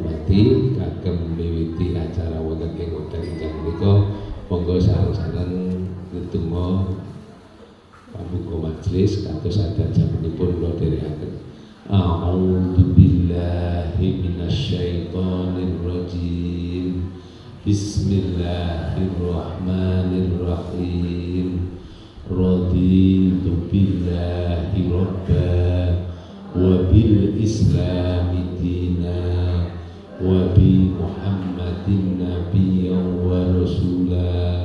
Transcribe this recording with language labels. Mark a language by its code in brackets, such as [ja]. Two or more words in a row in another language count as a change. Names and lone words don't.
[jv] ngerti kagem miwiti acara wonten ing wekdal ingkang menika monggo sareng-sareng ndedonga pambuka majelis kados adat jamanipun kula dherekaken. [ar] أعوذ بالله من الشيطان الرجيم. بسم الله الرحمن الرحيم. رضيت بالله ربا وبالإسلام دينا وبمحمد نبيا ورسولا.